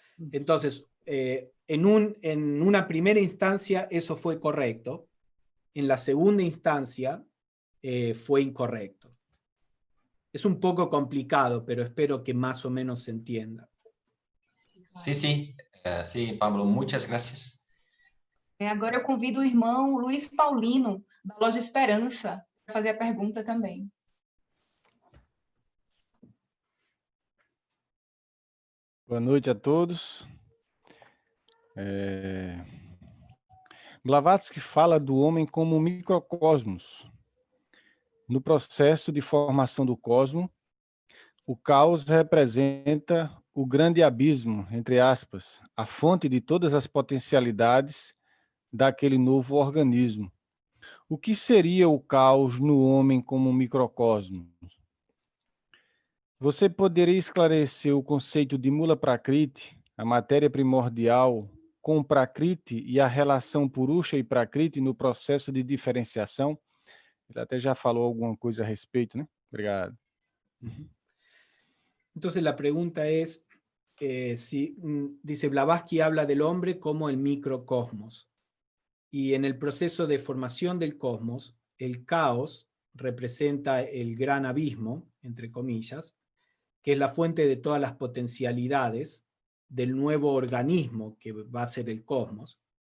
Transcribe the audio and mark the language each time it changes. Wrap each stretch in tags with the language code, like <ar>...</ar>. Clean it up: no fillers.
<es>Entonces, en una primera instancia eso fue correcto, en la segunda instancia fue incorrecto. Es un poco complicado, pero espero que más o menos se entienda. Sí, sí, Pablo, muchas gracias.</es> <pt>Agora eu convido o irmão Luiz Paulino, da Loja Esperança, para fazer a pergunta também. Boa noite a todos. Blavatsky fala do homem como um microcosmos. No processo de formação do cosmos, o caos representa o grande abismo, entre aspas, a fonte de todas as potencialidades daquele novo organismo. O que seria o caos no homem como um microcosmos? Você poderia esclarecer o conceito de Mula Prakriti, a matéria primordial, com Prakriti e a relação Purusha e Prakriti no processo de diferenciação? Ele até já falou alguma coisa a respeito, né? Obrigado.</pt> <es>Entonces la pregunta es, dice Blavatsky habla del hombre como el microcosmos, y en el proceso de formación del cosmos, el caos representa el gran abismo, entre comillas, que es la fuente de todas las potencialidades del nuevo organismo que va a ser el cosmos.</es>